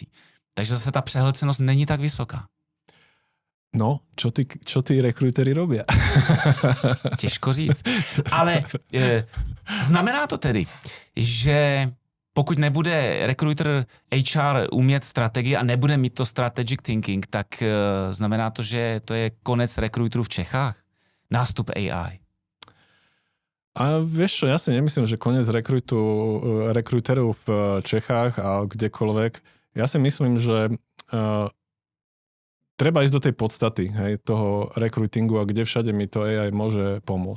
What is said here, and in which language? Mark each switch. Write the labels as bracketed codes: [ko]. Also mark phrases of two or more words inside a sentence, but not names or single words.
[cs] Takže zase ta přehlcenost není tak vysoká. [sk] No, čo tí rekrutery robia? [cs] Těžko říct. Ale znamená to tedy, že pokud nebude recruiter HR umět strategii a nebude mít to [en] strategic thinking, [cs] tak znamená to, že to je konec rekruterů v Čechách? Nástup AI. [sk] A vieš čo, ja si nemyslím, že koniec rekruterov v Čechách a kdekoľvek. Ja si myslím, že treba ísť do tej podstaty, hej, toho rekrutingu a kde všade mi to AI môže pomôcť.